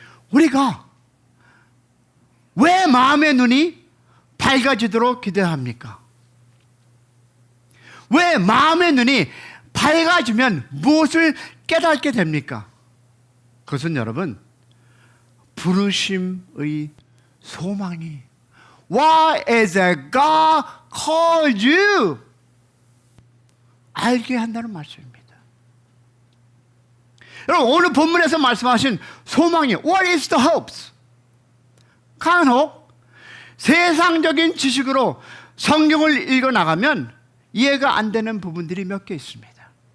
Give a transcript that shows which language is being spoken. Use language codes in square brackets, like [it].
[ko] 우리가 왜 마음의 눈이 밝아지도록 기도합니까? 왜 마음의 눈이 밝아지면 무엇을 깨닫게 됩니까? 그것은 여러분 부르심의 소망이 [en] Why is God called you? [ko] 알게 한다는 말씀입니다. 여러분 오늘 본문에서 말씀하신 소망이 [en] What is the hopes? [ko] 간혹 세상적인 지식으로 성경을 읽어나가면 이해가 안 되는 부분들이 몇 개 있습니다.